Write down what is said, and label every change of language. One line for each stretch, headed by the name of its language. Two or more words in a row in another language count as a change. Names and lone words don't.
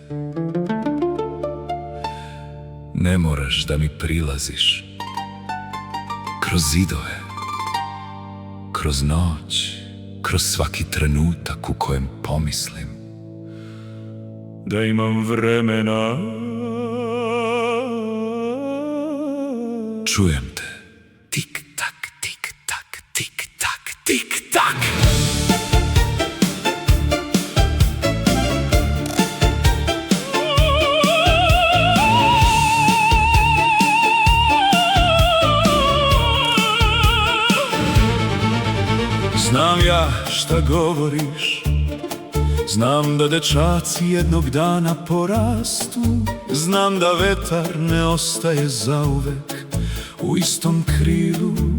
Serbian: Ne moraš da mi prilaziš kroz zidove, kroz noć, kroz svaki trenutak u kojem pomislim da imam vremena. Čujem te. Tik tak, tik tak, tik tak, tik tak. Znam ja šta govoriš, znam da dečaci jednog dana porastu, znam da vetar ne ostaje zauvek u istom krilu.